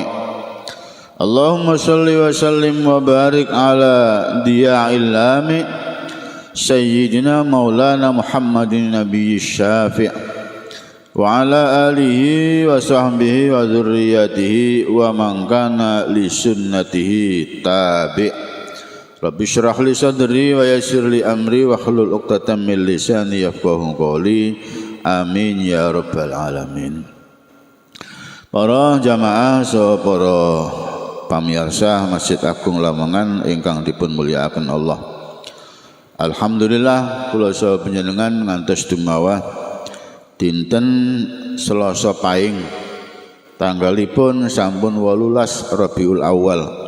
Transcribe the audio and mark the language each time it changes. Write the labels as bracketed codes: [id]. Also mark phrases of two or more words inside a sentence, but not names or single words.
[ar] اللهم صل وسلم وبارك على ضياء اللامع سيدنا مولانا محمد النبي الشافع وعلى آله وصحبه وذريته ومن كان لسنته تابع. رب اشرح لي صدري ويسر لي أمري واحلل عقدة من لساني يفقهوا قولي. آمين يا رب العالمين. [jv] Para jamaah saha para pamirsa Masjid Agung Lamongan ingkang dipun mulyakaken Allah. Alhamdulillah kula saha panjenengan ngantos dumawah dinten Selasa Pahing tanggalipun sampun 18 Rabiul Awal.